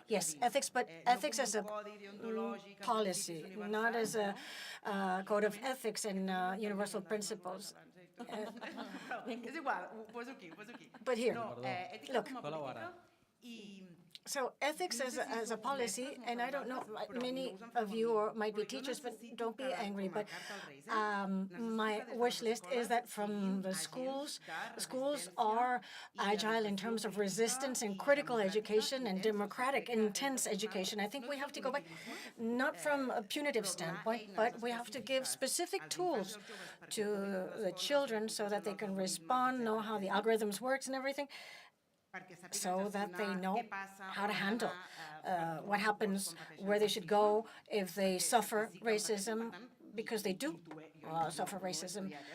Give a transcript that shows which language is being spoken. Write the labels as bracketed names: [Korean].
[English] Yes, ethics, but ethics as a policy, not as a code of ethics and universal principles. [Catalan] És igual, ho poso aquí, ho poso aquí. [English] But here, [Catalan] No, ètica [English] look. [Catalan] com a política i... [English] So ethics as a policy, and I don't know, many of you might be teachers, but don't be angry, but my wish list is that from the schools are agile in terms of resistance and critical education and democratic, intense education. I think we have to go back, not from a punitive standpoint, but we have to give specific tools to the children so that they can respond, know how the algorithms works and everything, so that they know how to handle what happens, where they should go if they suffer racism, because they do suffer racism.